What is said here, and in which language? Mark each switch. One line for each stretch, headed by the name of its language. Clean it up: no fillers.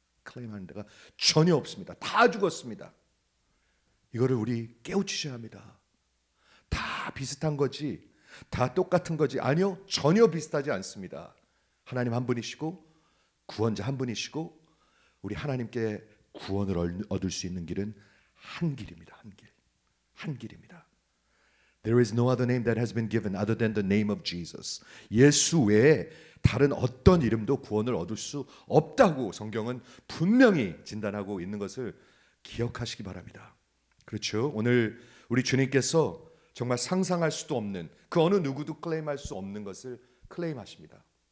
Korean: 클레임하는 데가 전혀 없습니다. 다 죽었습니다. 이거를 우리 깨우치셔야 합니다. 다 비슷한 거지 다 똑같은 거지 아니요 전혀 비슷하지 않습니다. 하나님 한 분이시고 구원자 한 분이시고 우리 하나님께 구원을 얻을 수 있는 길은 한 길입니다. 한 길입니다.
English: There is no other name that has been given other than the name of Jesus.
Korean: 예수 외에 다른 어떤 이름도 구원을 얻을 수 없다고 성경은 분명히 진단하고 있는 것을 기억하시기 바랍니다. 그렇죠? 오늘 우리 주님께서 정말 상상할 수도 없는 그 어느 누구도 클레임할 수 없는 것을 클레임하십니다.